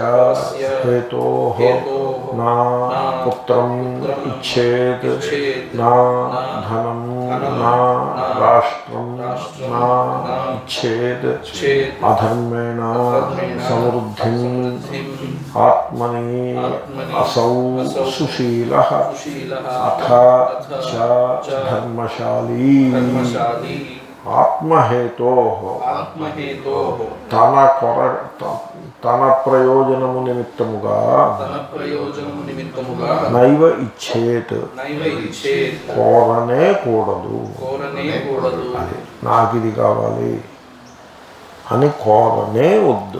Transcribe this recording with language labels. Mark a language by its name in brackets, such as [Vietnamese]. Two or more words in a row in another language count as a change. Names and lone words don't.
[Sanskrit] हेतोः ना पुत्रम् इच्छेत् ना धनं ना राष्ट्रं ना इच्छेत् अधर्मेण समृद्धिम् आत्मनि असौ सुशीलः अथ च धर्मशाली। [Telugu] आत्महेतोः తన ప్రయోజనము నిమిత్తముగా [Sanskrit] నైవ ఇచ్చేత్ [Telugu] కోరనే కూడదు. అది నాకు ఇది కావాలి అని కోరనే వద్దు.